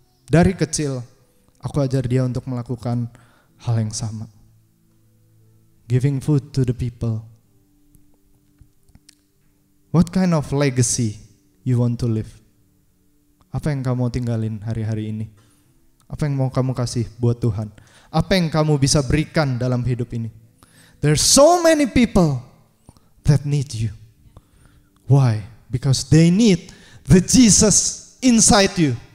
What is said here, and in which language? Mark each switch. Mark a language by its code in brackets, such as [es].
[id] Dari kecil, aku ajar dia untuk melakukan hal yang sama. [en] Giving food to the people. What kind of legacy you want to live? [id] Apa yang kamu tinggalin hari-hari ini? Apa yang mau kamu kasih buat Tuhan? Apa yang kamu bisa berikan dalam hidup ini? [en] There's so many people that need you. Why? Because they need the Jesus inside you.